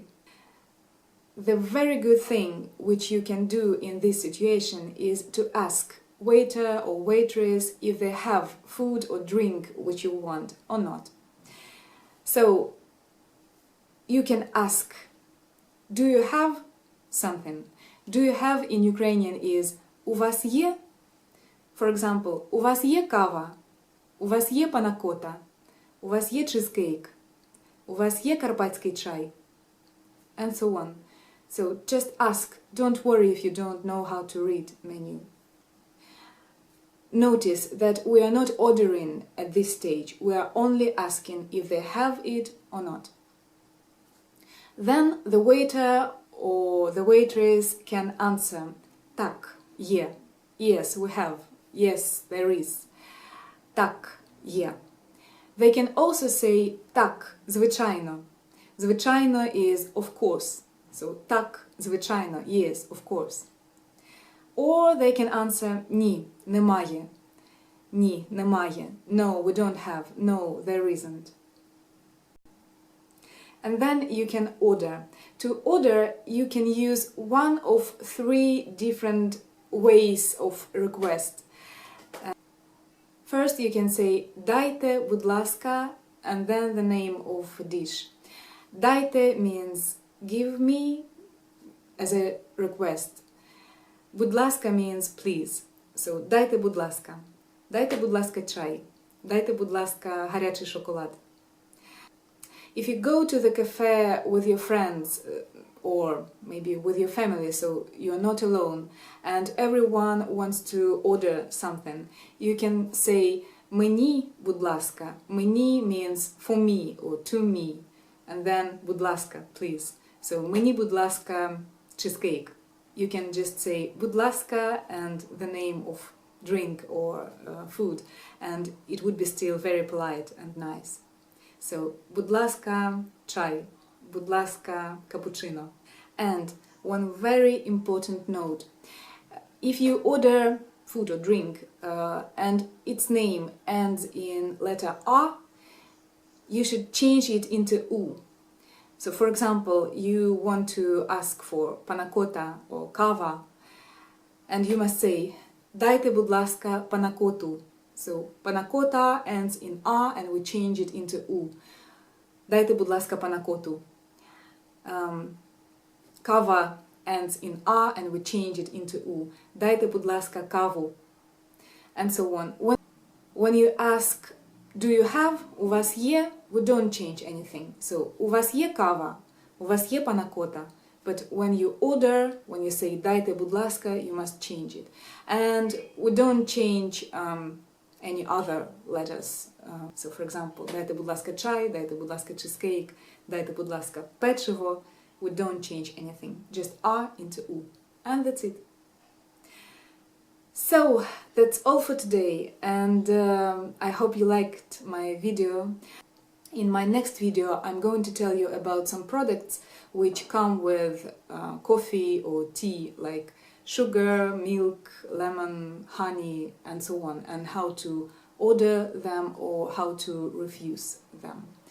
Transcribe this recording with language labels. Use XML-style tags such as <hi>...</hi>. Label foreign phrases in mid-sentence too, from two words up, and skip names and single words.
<en>The very good thing which you can do in this situation is to ask waiter or waitress if they have food or drink which you want or not. So you can ask, do you have something? Do you have in Ukrainian is</en> <uk>у вас є?</uk> <en>For example,</en> <uk>у вас є кава? У вас є панакота? У вас є чизкейк? У вас є карпатський чай?</uk> <en>And so on. So just ask, don't worry if you don't know how to read menu. Notice that we are not ordering at this stage, we are only asking if they have it or not. Then the waiter or the waitress can answer,</en> <uk>так, є,</uk> <en>yes, we have, yes, there is,</en> <uk>так, є.</uk> <en>They can also say,</en> <uk>так, звичайно.</uk> <en>Звичайно is of course. So,</en> <uk>так, звичайно,</uk> <en>yes, of course. Or they can answer,</en> <uk>ні, немає. Ні, немає.</uk> <en>No, we don't have. No, there isn't. And then you can order. To order, you can use one of three different ways of request. First, you can say,</en> <uk>дайте, будь ласка,</uk> <en>and then the name of a dish. Дайте means give me as a request. Будь ласка means please. So,</en> <uk>дайте, будь ласка. Дайте, будь ласка, чай. Дайте, будь ласка, гарячий шоколад.</uk> <en>If you go to the cafe with your friends or maybe with your family, so you're not alone, and everyone wants to order something, you can say</en> <uk>мені, будь ласка.</uk> <en>Мені means for me or to me. And then,</en> <uk>будь ласка,</uk> <en>please. So,</en> <uk>мені, будь ласка,</uk> <en>cheesecake. You can just say,</en> <uk>будь ласка,</uk> <en>and the name of drink or food. And it would be still very polite and nice. So,</en> <uk>будь ласка, чай. Будь ласка, cappuccino.</uk> <en>And one very important note. If you order food or drink and its name ends in letter A, you should change it into U. So, for example, you want to ask for panakota or kava, and you must say,</en> <uk>дайте, будь ласка, панакоту.</uk> <en>So, panakota ends in A and we change it into U.</en> <uk>Дайте, будь ласка, панакоту.</uk> <en>Kava ends in A and we change it into U.</en> <uk>Дайте, будь ласка, каву.</uk> <en>And so on. When you ask, do you have,</en> <uk>у вас є,</uk> <en>we don't change anything. So,</en> <uk>у вас є кава, у вас є панакота.</uk> <en>But when you order, when you say</en> <uk>дайте, будь ласка,</uk> <en>you must change it. And we don't change any other letters. So, for example,</en> <uk>дайте, будь ласка, чай, дайте, будь ласка, cheesecake, дайте, будь ласка, печиво.</uk> <en>We don't change anything. Just A into U. And that's it. So, that's all for today. And I hope you liked my video. In my next video, I'm going to tell you about some products which come with coffee or tea, like sugar, milk, lemon, honey, and so on, and how to order them or how to refuse them.</en>